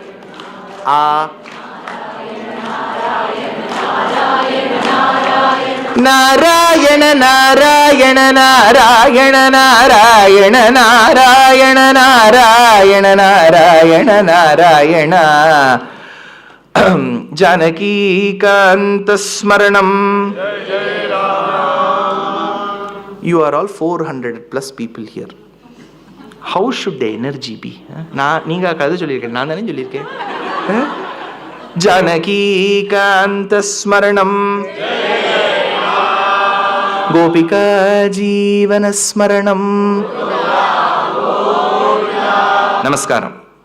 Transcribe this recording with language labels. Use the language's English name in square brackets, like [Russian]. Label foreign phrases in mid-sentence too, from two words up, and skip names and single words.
[Sanskrit] नारायण नारायण नारायण नारायण नारायण नारायण नारायण नारायण जानकी कान्त स्मरणम्. [English] You are all 400 plus people here. How should the energy be? [Tamil] நீங்க கதை சொல்லியிருக்கேன், நான் தானே சொல்லியிருக்கேன். [Sanskrit] जानकीकान्तस्मरणं गोपिका जीवनस्मरणं. नमस्कारम.